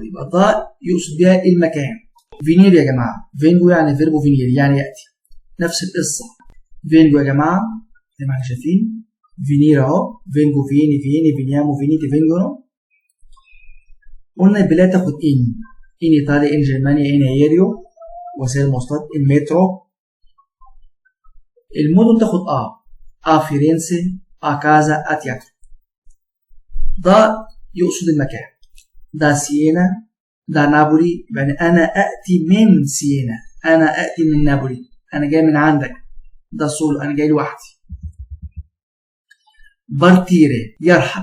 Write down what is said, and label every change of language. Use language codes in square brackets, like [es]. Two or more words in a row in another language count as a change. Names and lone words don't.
[ar] يبقى ده يقصد بيها المكان. فينير يا جماعة، فينجو يعني [it] verbo venir [ar] يعني يأتي. نفس القصة. فينجو يا جماعة زي ما احنا شايفين فينير اهو. [it] vengo vieni vieni veniamo venite vengo. [ar] قلنا البلاد تاخد إن. [it] in Italia in Germania in aereo [ar] وسائل المواصلات المترو. المدن تاخد [it] a Firenze a casa a teatro. [ar] ده يقصد المكان. ده سيينا ده نابولي، يعني أنا أأتي من سيينا، أنا أأتي من نابولي، أنا جاي من عندك. ده سولو، أنا جاي لوحدي. بارتيري يرحل.